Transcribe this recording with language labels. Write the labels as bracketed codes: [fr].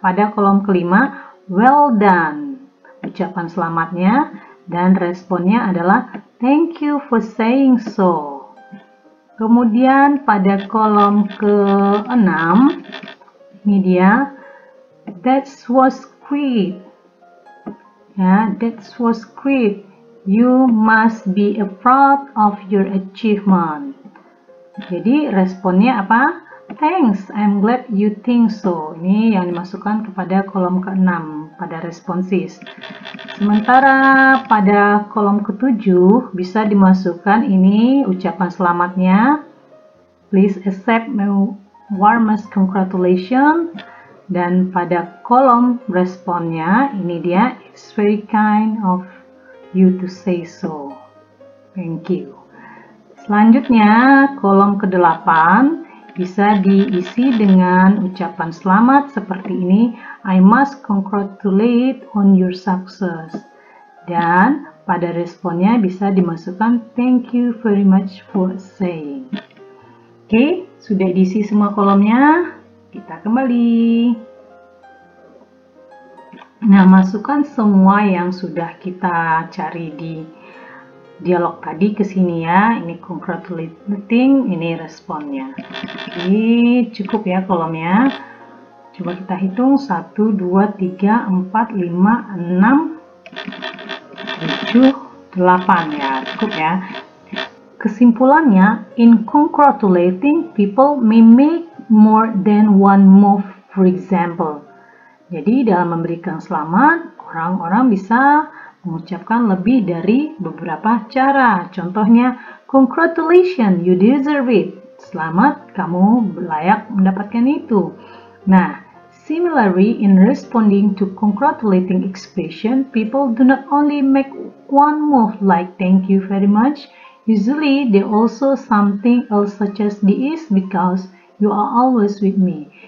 [id] Pada kolom kelima, [en] well done. [id] Ucapan selamatnya dan responnya adalah [en] thank you for saying so. [id] Kemudian pada kolom ke-6, ini dia, [en] that was great. Ya, that was great. You must be proud of your achievement. [id] Jadi responnya apa? [en] Thanks, I'm glad you think so. [id] Ini yang dimasukkan kepada kolom ke-6 pada responses. Sementara pada kolom ke-7 bisa dimasukkan ini ucapan selamatnya. [en] Please accept my warmest congratulations. [id] Dan pada kolom responnya ini dia, [en] it's very kind of you to say so. Thank you. [id] Selanjutnya kolom ke-8 bisa diisi dengan ucapan selamat seperti ini. [en] I must congratulate on your success. [id] Dan pada responnya bisa dimasukkan [en] thank you very much for saying. [id] Oke, sudah diisi semua kolomnya. Kita kembali. Nah, masukkan semua yang sudah kita cari di dialog tadi ke sini ya. Ini congratulating, ini responnya. Jadi cukup ya kolomnya. Coba kita hitung 1, 2, 3, 4, 5, 6, 7, 8 ya. Cukup ya. [en] Kesimpulannya, in congratulating, people may make more than one move, for example. [id] Jadi dalam memberikan selamat, orang-orang bisa mengucapkan lebih dari beberapa cara. Contohnya, [en] congratulations, you deserve it. [id] Selamat, kamu layak mendapatkan itu. [en] Nah, similarly, in responding to congratulating expression, people do not only make one move like thank you very much. Usually, they also something else such as this because you are always with me.